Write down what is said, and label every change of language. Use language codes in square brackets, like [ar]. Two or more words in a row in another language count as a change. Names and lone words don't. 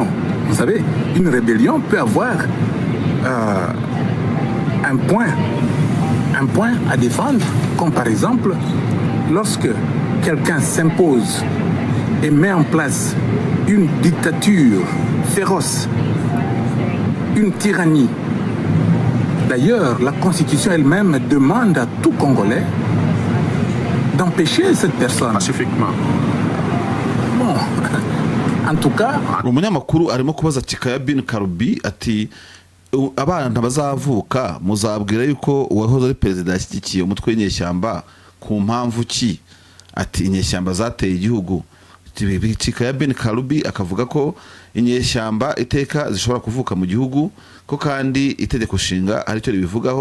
[fr] Vous savez, une rébellion peut avoir un point à défendre, comme par exemple lorsque quelqu'un s'impose et met en place une dictature féroce, une tyrannie. D'ailleurs, la Constitution elle-même demande à tout Congolais d'empêcher cette personne. Pacifiquement. Bon, en tout cas... [rw] umunyamakuru arimo kubaza Chikaya bin Karubi ati abana bazavuka muzabwira yuko uwahoze ari perezida yashyigikiye umutwe w'inyeshyamba ku mpamvu ki? Ati inyeshyamba zateye igihugu. Chikaya bin Karubi akavuga ko inyeshyamba iteka zishobora kuvuka mu gihugu ko kandi itegeko nshinga aricyo ribivugaho.